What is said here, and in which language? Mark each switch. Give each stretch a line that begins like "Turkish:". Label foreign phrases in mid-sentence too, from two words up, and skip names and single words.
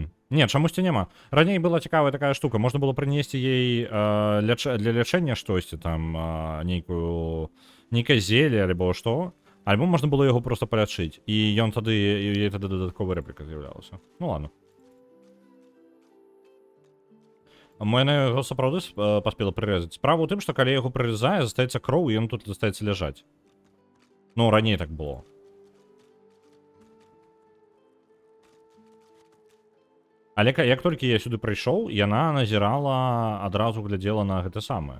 Belarusian: Не, чамусьці няма. Раней была цікавая такая штука, можна было прынесці ей для лячэння штосьці, там, нейкае зеле, альбо што. Альбо можна было яго проста палячыць, і ён тады, і тады дадатковая рэпліка з'яўлялася.
Russian: Ну ладно.
Ukrainian: Мене його
Belarusian: сапраўды паспела прырэзаць. Справа ў тым, што калі яго прырезае, застаецца кроў, і ён тут застаецца ляжаць. Ну, раней так было. Але як толькі я сюды прыйшоў, яна назірала, адразу глядзела на гэта самае.